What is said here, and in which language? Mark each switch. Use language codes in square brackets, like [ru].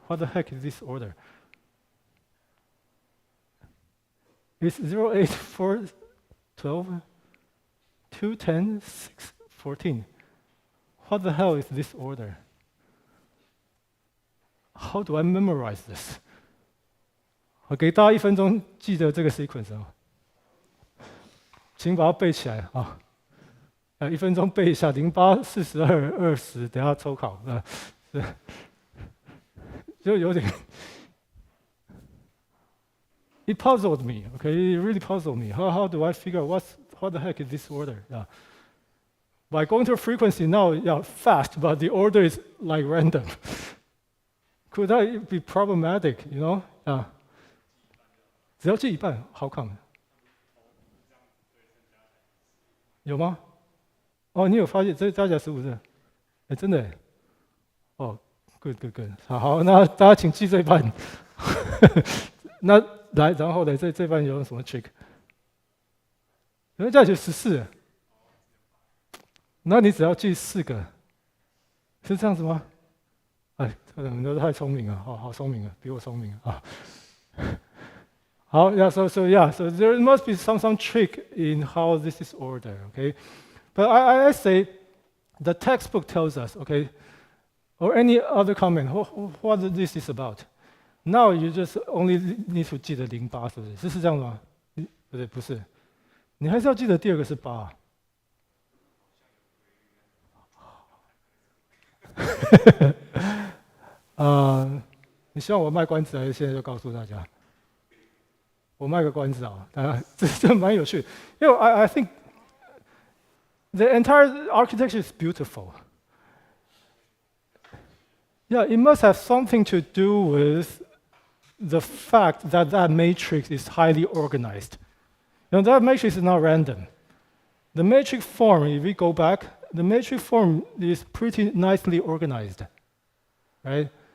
[en] What the heck is this order? It's 0, 8, 4, 12, 2, 10, 6, 14. What the hell is this order? How do I memorize this? [zh] 我给大家1分钟记得这个 sequence 请把它背起来啊！1分钟背一下，08、42、20，等下抽考就有点。 [en] It puzzled me. It really puzzled me. How do I figure out what the heck is this order? By going to a frequency now, fast, but the order is like random. Could that be problematic? [zh] 只要记一半 ， [en] How come？ [zh] 有吗？你有发现这加起来15是？真的？good。好，那大家请记这一半。那来，然后呢？这半有什么 trick？加起来14，那你只要记4个，是这样子吗？你们都太聪明了，好聪明啊，比我聪明啊。 [en] So there must be some trick in how this is ordered, But I say the textbook tells us, or any other comment, what this is about. Now you just only need to [zh] 记得08，是不是？是这样吗？不是，你还是要记得第2个是8。你希望我卖关子还是现在就告诉大家？我卖个关子啊，大家这蛮有趣。因为 [en] I think the entire architecture is beautiful. Yeah, it must have something to do with the fact that that matrix is highly organized. That matrix is not random. The matrix form, if we go back, the matrix form is pretty nicely organized, right?